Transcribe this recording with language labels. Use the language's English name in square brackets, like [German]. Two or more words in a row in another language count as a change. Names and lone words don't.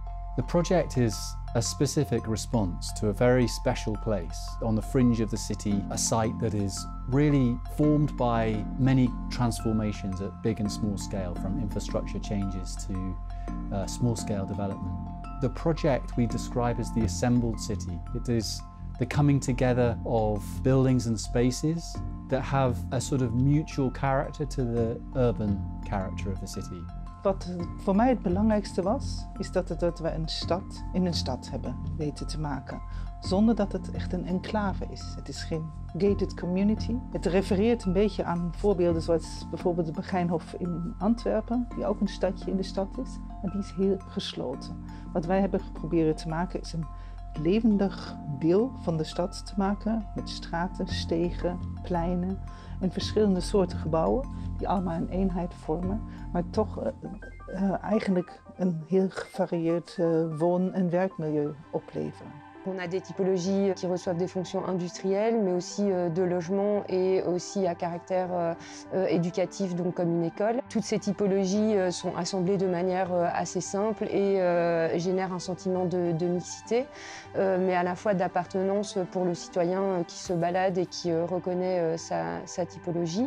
[English] The project is a specific response to a very special place on the fringe of the city, a site that is really formed by many transformations at big and small scale, from infrastructure changes to small-scale development. The project we describe as the assembled city. It is the coming together of buildings and spaces that have a sort of mutual character to the urban character of the city. [Dutch] Wat voor mij het belangrijkste was, is dat we een stad in een stad hebben weten te maken. Zonder dat het echt een enclave is. Het is geen [English] gated community. [Dutch] Het refereert een beetje aan voorbeelden zoals bijvoorbeeld de Begijnhof in Antwerpen, die ook een stadje in de stad is, maar die is heel gesloten. Wat wij hebben geprobeerd te maken is een levendig deel van de stad te maken, met straten, stegen, pleinen en verschillende soorten gebouwen die allemaal een eenheid vormen, maar toch eigenlijk een heel gevarieerd woon- en werkmilieu opleveren. [French] On a des typologies qui reçoivent des fonctions industrielles, mais aussi de logement et aussi à caractère éducatif, donc comme une école. Toutes ces typologies sont assemblées de manière assez simple et génèrent un sentiment de mixité, mais à la fois d'appartenance pour le citoyen qui se balade et qui reconnaît sa typologie.